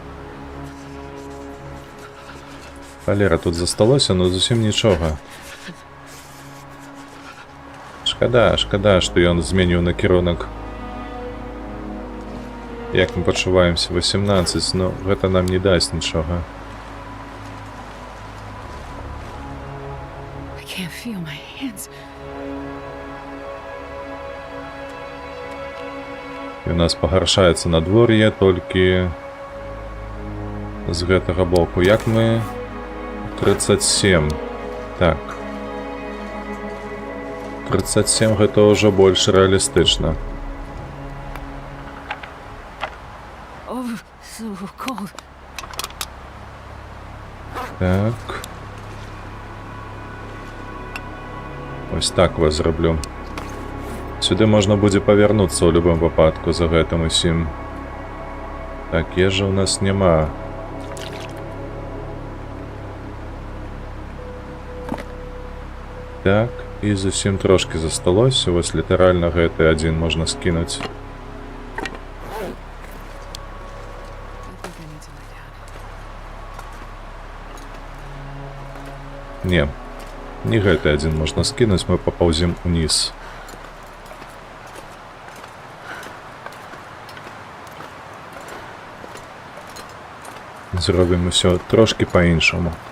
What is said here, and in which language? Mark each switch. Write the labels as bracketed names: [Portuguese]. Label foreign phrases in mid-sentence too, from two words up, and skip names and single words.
[Belarusian] Валера, тут засталося, но зусім нічога. Шкада, што ён зменіў накірунак. Як мы пачуваемся? 18, но гэта нам не дасць нічога. [English] I can't feel my hands. [Belarusian] І у нас пагаршаецца надвор'е толькі з гэтага боку. Як мы... 37. Так. 37 гэта ўжо больш рэалістычна. [English] Oh, so cold. [Belarusian] Так. Ось так вас зраблю. Сюды можна будзе павярнуцца ў любым выпадку за гэтым усім. Так, ежы ў нас няма. Так, і зусім трошки засталося. Вось літаральна гэты адзін можна скінуць. [English] I think I need to lie down. [Belarusian] Не, не гэты адзін можна скінуць, мы папаўзім уніз. Зробім усё трошки па-іншаму.